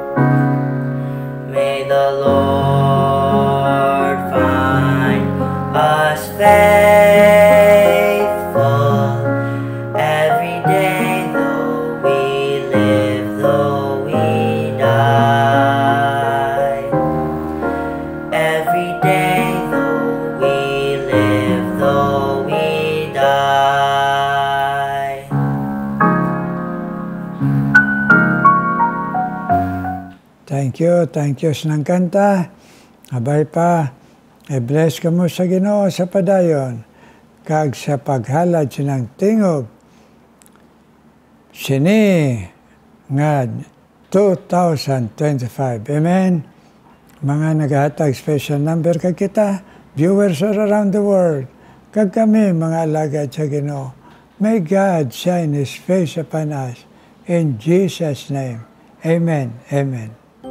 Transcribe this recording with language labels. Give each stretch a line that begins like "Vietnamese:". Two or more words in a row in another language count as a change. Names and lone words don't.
English: May the Lord find us faithful every day, though we live, though we die. Every day, though we live, though we die. Thank you
Hiligaynon: sa kanta. Abay pa, i-bless ka mo sa Ginoo sa padayon, kag sa paghalad sinang tingog, sini nga 2025. Amen. Mga naghahatag
English: special number
Hiligaynon: kag kita,
English: viewers all around the world,
Hiligaynon: kag kami mga alagad sa Ginoo.
English: May God shine His face upon us. In Jesus' name. Amen. Amen.